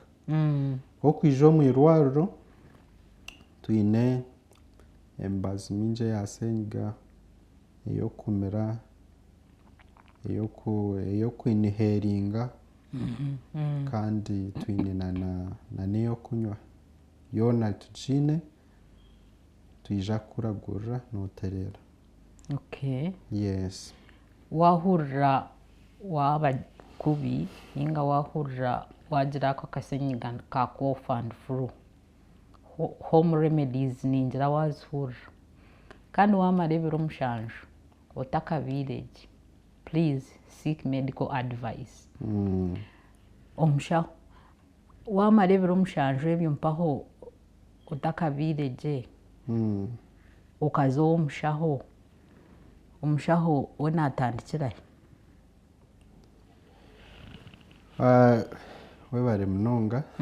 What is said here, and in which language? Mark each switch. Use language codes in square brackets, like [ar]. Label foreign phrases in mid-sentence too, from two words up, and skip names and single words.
[nyn] Okwija omu irwariro twine emibazi mingi eya senyiga, ey'okumira, ey'okwiniheringa kandi twine na n'ey'okunywa. Yoona tugiine, twija kukuragurira nootereera. [en] Yes. [nyn] Wahurira waba kubi ninga wahurira wagira ako akasenyiga ka [en] cough and flu, home remedies [nyn] ningira wazihurira kandi wamarebera omushanju otakabiire gye, [en] please seek medical advice. [nyn] Omushaho wamarebera omushanju ebyo mpaho otakabiire gye okaza omushaho we naatandikirahe? Webare munonga.